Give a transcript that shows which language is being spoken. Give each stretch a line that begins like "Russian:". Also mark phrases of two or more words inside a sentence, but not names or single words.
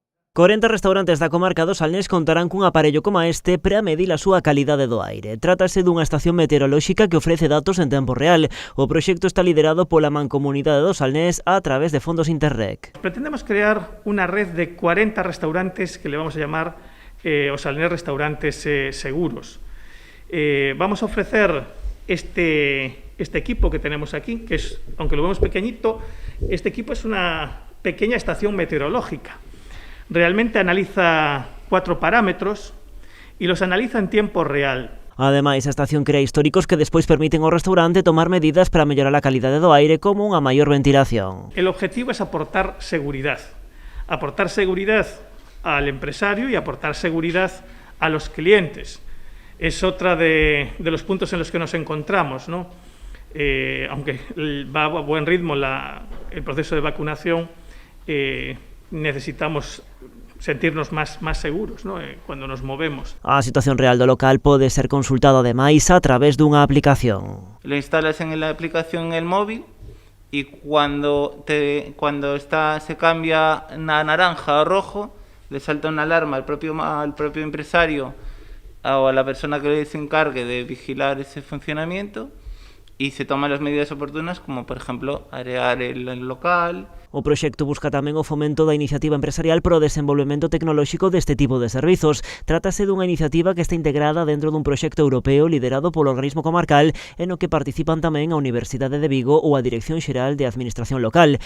Galician: 40 restaurantes da comarca do Salnés contarán cun aparello como este para medir a súa calidade do aire. Trátase dunha estación meteorolóxica que ofrece datos en tempo real. O proxecto está liderado pola Mancomunidade do Salnés a través de fondos Interreg. Pretendemos crear unha red de 40 restaurantes
Spanish: que le vamos a llamar
Galician: os Salnés Restaurantes Seguros.
Spanish: Vamos a ofrecer este equipo que tenemos aquí, que es, aunque lo vemos pequeñito, este equipo es una pequeña estación meteorológica. Realmente analiza 4 parámetros y los analiza en tiempo real.
Galician: Ademais, a estación crea históricos que despois permiten ao restaurante tomar medidas para mellorar a calidade do aire, como unha maior ventilación.
Spanish: El objetivo es aportar seguridad al empresario y aportar seguridad a los clientes. Es otra de los puntos en los que nos encontramos, ¿no? Aunque va a buen ritmo el proceso de vacunación, necesitamos sentirnos más seguros, ¿no? Cuando nos movemos.
Galician: A situación real do local pode ser consultada ademais a través dunha aplicación.
Spanish: Lo instalas en la aplicación en el móvil y cuando se cambia a naranja o rojo, le salta una alarma al propio empresario o a la persona que se encargue de vigilar ese funcionamiento y se toman las medidas oportunas, como por ejemplo arear el local.
Galician: O proxecto busca tamén o fomento da iniciativa empresarial para o desenvolvemento tecnolóxico deste tipo de servizos. Trátase dunha iniciativa que está integrada dentro dun proxecto europeo liderado polo organismo comarcal e no que participan tamén a Universidade de Vigo ou a Dirección Xeral de Administración Local.